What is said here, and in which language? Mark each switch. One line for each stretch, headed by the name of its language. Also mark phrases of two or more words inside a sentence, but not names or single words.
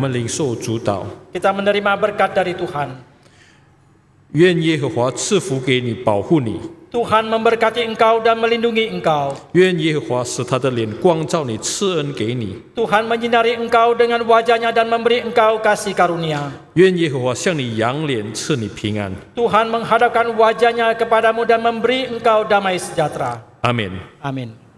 Chinese: 受主导。
Indonesian: Kita menerima berkat dari Tuhan.
Chinese: 愿耶和华赐福给你，保护你。
Indonesian: Tuhan memberkati engkau dan melindungi engkau.
Chinese: 愿耶和华使他的脸光照你，赐恩给你。
Indonesian: Tuhan menyinari engkau dengan wajahnya dan memberi engkau kasih karunia.
Chinese: 愿耶和华向你扬脸，赐你平安。
Indonesian: Tuhan menghadapkan wajahnya kepadamu dan memberi engkau damai sejahtera.
Chinese: 阿门。
Indonesian: Amin.